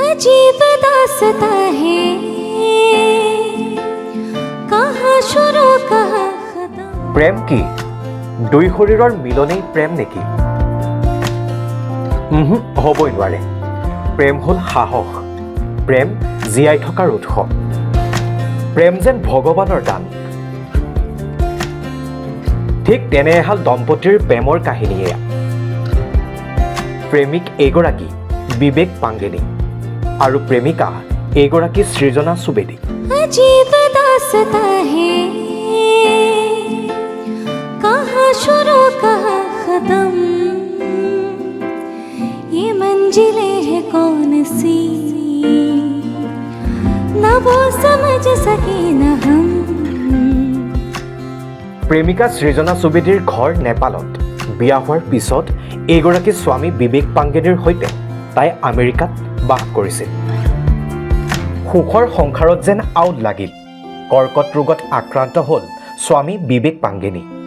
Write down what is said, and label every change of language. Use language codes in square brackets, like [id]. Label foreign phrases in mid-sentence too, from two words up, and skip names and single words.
[hi] अजीब दास्ता है कहाँ शुरू कहाँ खत्म। [as] প্ৰেম কি দুই শৰীৰৰ মিলনেই প্ৰেম নেকি? হ'বই নোৱাৰে। প্ৰেম হ'ল সাহস, প্ৰেম জীয়াই থকাৰ উৎস, প্ৰেম যেন ভগৱানৰ দান। ঠিক তেনে এহাল দম্পতীৰ প্ৰেমৰ কাহিনী এয়া। প্ৰেমিক এইগৰাকী বিবেক পাংগেনী আৰু প্ৰেমিকা এইগৰাকী সৃজনা সুবেদী। [hi] अजीब दास्ता है कहाँ शुरू कहाँ खत्म, ये मंजिलें हैं कौन सी ना वो समझ सके न हम। [as] প্ৰেমিকা সৃজনা সুবেদীৰ ঘৰ নেপালত। বিয়া হোৱাৰ পিছত এইগৰাকী স্বামী বিবেক পাংগেনীৰ সৈতে তাই আমেৰিকাত বাস কৰিছিল। সুখৰ সংসাৰত যেন আউট লাগিল। কৰ্কট ৰোগত আক্ৰান্ত হ'ল স্বামী বিবেক পাংগেনী।